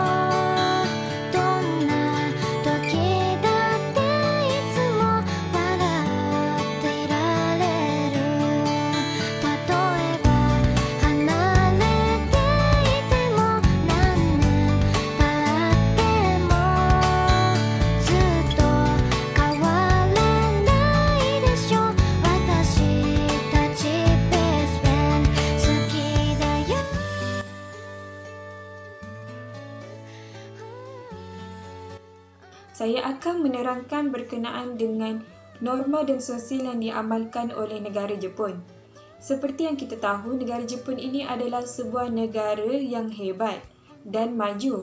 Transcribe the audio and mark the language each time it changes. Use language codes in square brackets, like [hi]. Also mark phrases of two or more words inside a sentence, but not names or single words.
[ja] どんな時だっていつも笑っていられる例えば離れていても何年経ってもずっと変わらないでしょ私たちベストフレンド好きだよ [ms] Saya akan menerangkan berkenaan dengan norma dan sosial yang diamalkan oleh negara Jepun. Seperti yang kita tahu, negara Jepun ini adalah sebuah negara yang hebat dan maju.